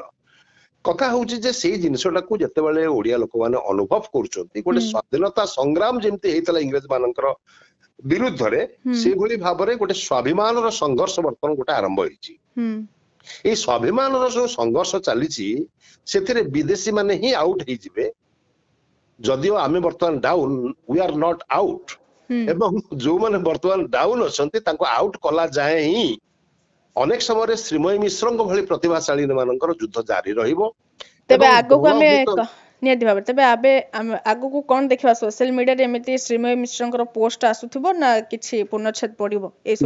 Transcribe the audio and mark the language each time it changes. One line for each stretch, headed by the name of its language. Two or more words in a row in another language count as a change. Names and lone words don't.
Odia: କଥା ହଉଛି ଯେ ସେଇ ଜିନିଷଟାକୁ ଯେତେବେଳେ ଓଡିଆ ଲୋକମାନେ ଅନୁଭବ କରୁଛନ୍ତି, ଗୋଟେ ସ୍ୱାଧୀନତା ସଂଗ୍ରାମ ଯେମିତି ହେଇଥିଲା ଇଂରେଜ ମାନଙ୍କର ବିରୁଦ୍ଧରେ, ସେଇଭଳି ଭାବରେ ଗୋଟେ ସ୍ୱାଭିମାନର ସଂଘର୍ଷ ବର୍ତ୍ତମାନ ଗୋଟେ ଆରମ୍ଭ ହେଇଛି। ଏଇ ସ୍ୱାଭିମାନର ଯୋଉ ସଂଘର୍ଷ ଚାଲିଛି, ସେଥିରେ ବିଦେଶୀ ମାନେ ହିଁ ଆଉଟ ହେଇଯିବେ। ଯଦିଓ ଆମେ ବର୍ତ୍ତମାନ ଡାଉନ,
English: we are not out,
Odia: ଏବଂ ଯୋଉମାନେ ବର୍ତ୍ତମାନ ଡାଉନ ଅଛନ୍ତି ତାଙ୍କୁ ଆଉଟ କଲା ଯାଏ ହିଁ ଅନେକ ସମୟରେ ଶ୍ରୀମୟୀ ମିଶ୍ରଙ୍କ ଭଳି ପ୍ରତିଭାଶାଳୀ ମାନଙ୍କର ଯୁଦ୍ଧ ଜାରି ରହିବ। ତେବେ ଆଗକୁ ଆମେ ନିହାତି ଭାବରେ ତେବେ ଆଗକୁ କଣ ଦେଖିବା?
English: social media
Odia: ଏମିତି ଶ୍ରୀମୟୀ ମିଶ୍ରଙ୍କର ପୋଷ୍ଟ ଆସୁଥିବ ନା କିଛି ପୂର୍ଣ୍ଣଚ୍ଛେଦ ପଡିବ ଏସବୁ